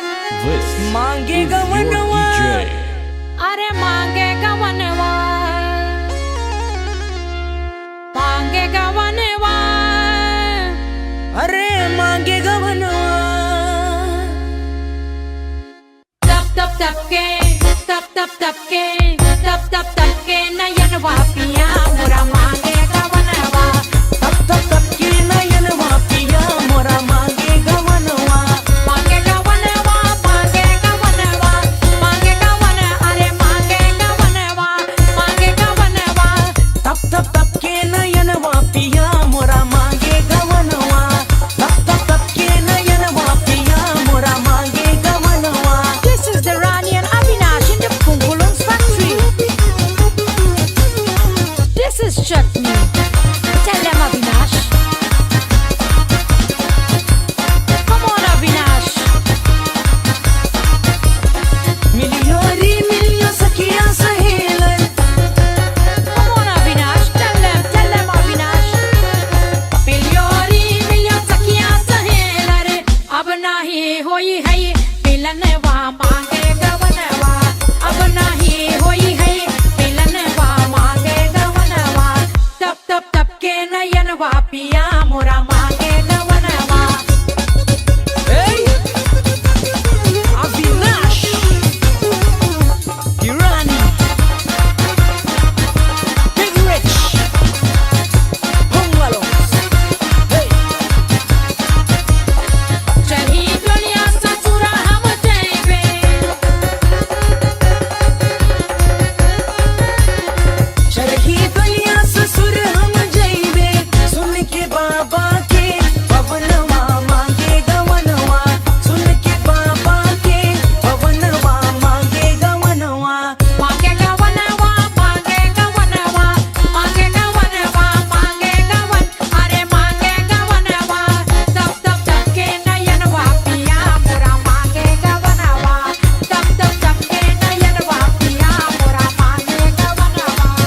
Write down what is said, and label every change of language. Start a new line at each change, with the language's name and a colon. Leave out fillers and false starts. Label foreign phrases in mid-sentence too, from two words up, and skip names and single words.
Bhojpuri: मांगे गवनवा, अरे मांगे गवनवा, मांगे गवनवा, अरे मांगे गवनवा। तप तप तप के, तप तप तप के, तप तप तप के नयनवा पिया मोरा मांगे गवनवा। तप तप तप के नयनवा पिया मोरा मांगे गवनवा। मांगे गवनवा, मांगे गवनवा, मांगे गवन, अरे मांगे गवनवा, मांगे गवनवा। तप तप तप के नयनवा पिया मोरा मांगे गवनवा। तप तप तप के नयनवा पिया मोरा मांगे गवनवा।
English: This is the Rani and Avinash in the Pungulun's factory. This is chutney. Tell them, Avinash. Come on, Avinash.
Bhojpuri: मिलियो री मिलियो सखिया सहेलन।
English: Come on, Avinash. Tell them, Avinash.
Bhojpuri: मिलियोरी, मिलियों सखियाँ सहेलर. अब नहीं होई है मिलनवा मांगे गवनवा। अब नहीं होई है मिलनवा मांगे गवनवा। तप तप तप के नयनवा पिया मोरा मांगे गवनवा।
English: Hey! Avinash! Irani! Big Rich! Bungalos! Hey!
Bhojpuri: चली दुनिया ससुरा हम जाएंगे। चरही दुनिया ससुर हम जइबे। सुन के बाबा के पवनवा मांगे गवनवा। सुन के बाबा के पवनवा मांगे गवनवा। मांगे गवनवा, मांगे गवनवा, मांगे गवनवा, मांगे गवन, अरे मांगे गवनवा। तप तप तप के नयनवा पिया मोरा मांगे गवनवा। तप तप तप के नयनवा पिया मोरा मांगे गवनवा।